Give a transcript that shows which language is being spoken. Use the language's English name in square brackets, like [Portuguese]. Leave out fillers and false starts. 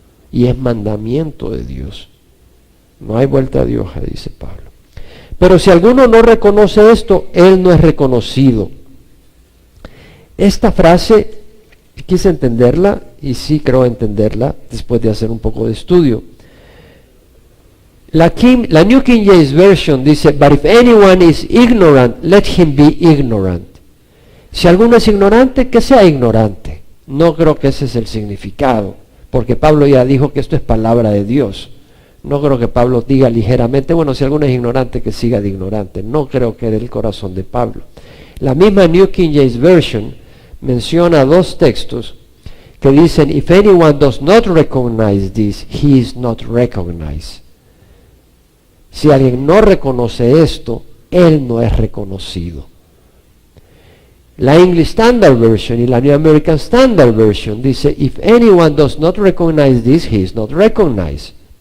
[Spanish] Y es mandamiento de Dios. No hay vuelta de hoja, dice Pablo. Pero si alguno no reconoce esto, él no es reconocido. Esta frase, quise entenderla, y sí creo entenderla, después de hacer un poco de estudio. [English] La New King James Version dice, but if anyone is ignorant, let him be ignorant. [Spanish] Si alguno es ignorante, que sea ignorante. No creo que ese es el significado, porque Pablo ya dijo que esto es palabra de Dios. No creo que Pablo diga ligeramente, bueno, si alguno es ignorante, que siga de ignorante. No creo que era el corazón de Pablo. La misma New King James Version menciona dos textos que dicen, [English] if anyone does not recognize this, he is not recognized. [Spanish] Si alguien no reconoce esto, él no es reconocido. [English] La English Standard Version y la New American Standard Version dice, if anyone does not recognize this, he is not recognized.